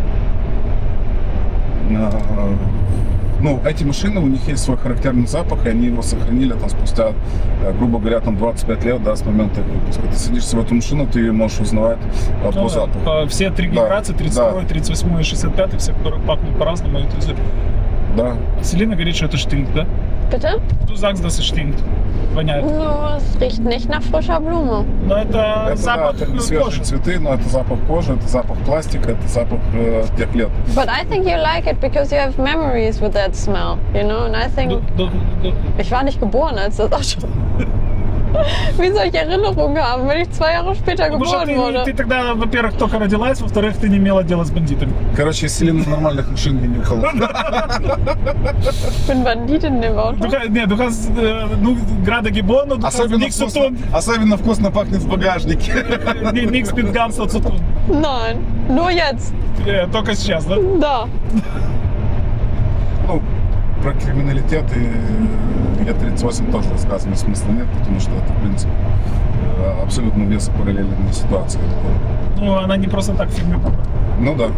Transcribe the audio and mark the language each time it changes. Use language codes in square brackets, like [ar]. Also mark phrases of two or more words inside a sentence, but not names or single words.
[ru] Ну, эти машины, у них есть свой характерный запах, и они его сохранили там спустя, грубо говоря, там 25 лет, да, с момента их выпуска. Ты садишься в эту машину, ты ее можешь узнавать по Ну да. запаху. Все три Да, генерации, 32, 38 и 65, все, которые пахнут по-разному. И тут Да. Селина говорит, что это штинг, да? [de] Bitte? Du sagst, dass es stinkt. Воняет. No, es riecht nicht nach frischer Blume. [ru] Но это Это, запах да, это не свежие кожи. цветы, но это запах кожи, это запах пластика, это запах тех лет. [en] But I think you like it because you have memories with that smell, you know? And I think, [de] ich war nicht geboren, als das auch schon. Wie soll ich Erinnerungen haben, wenn ich 2 Jahre später [ru] Потому что [de] geboren [ru] ты [de] wurde? [ru] тогда, во-первых, только родилась, во-вторых, ты не имела дела с бандитами. Короче, Селина нормальных машин не нюхала. [de] Ich bin Banditin im Auto. Du hast, ну, gerade geboren, du hast nichts zu tun. [ru] Особенно вкусно пахнет в багажнике. [de] Nichts mit Ganzer zu tun. Nein, nur jetzt. [ru] Только сейчас, да? Da. Ну, про криминалитет и Е38 тоже рассказывать смысла нет, потому что это, в принципе, абсолютно веса параллельная ситуация. Ну, она не просто так в фильме была. Ну да.